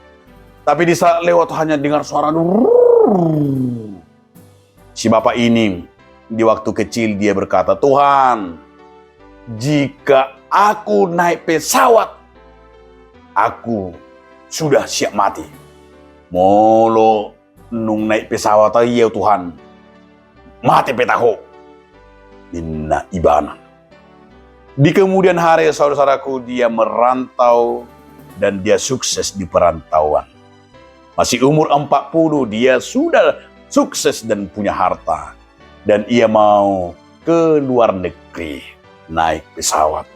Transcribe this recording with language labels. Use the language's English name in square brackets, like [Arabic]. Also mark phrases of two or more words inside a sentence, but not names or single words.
[Indonesian] Tapi di saat lewat hanya dengar suara. Si bapak ini di waktu kecil dia berkata, Tuhan, jika aku naik pesawat, aku sudah siap mati. [Batak Toba] Molo nung [Indonesian] naik pesawat ya Tuhan. [Batak Toba] Mati petaho. Inna ibana. [Indonesian] Di kemudian hari, saudara-saudaraku, dia merantau dan dia sukses di perantauan. Masih umur 40, dia sudah sukses dan punya harta. Dan ia mau ke luar negeri naik pesawat.